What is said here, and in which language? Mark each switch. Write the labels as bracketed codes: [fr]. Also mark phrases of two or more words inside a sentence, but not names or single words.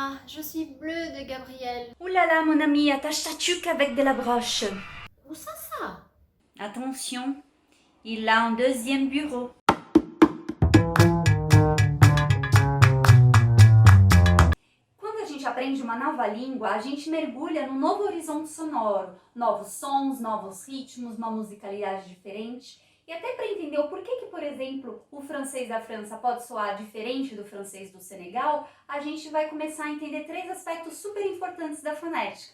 [fr] Je suis bleue de Gabriel. Ouh là là, mon ami, attache ta tuque avec de la broche. Où ça? Attention, il a un deuxième bureau. [pt] Quando a gente aprende uma nova língua, a gente mergulha num novo horizonte sonoro, novos sons, novos ritmos, uma musicalidade diferente. E até para entender o porquê que, por exemplo, o francês da França pode soar diferente do francês do Senegal, a gente vai começar a entender 3 aspectos super importantes da fonética.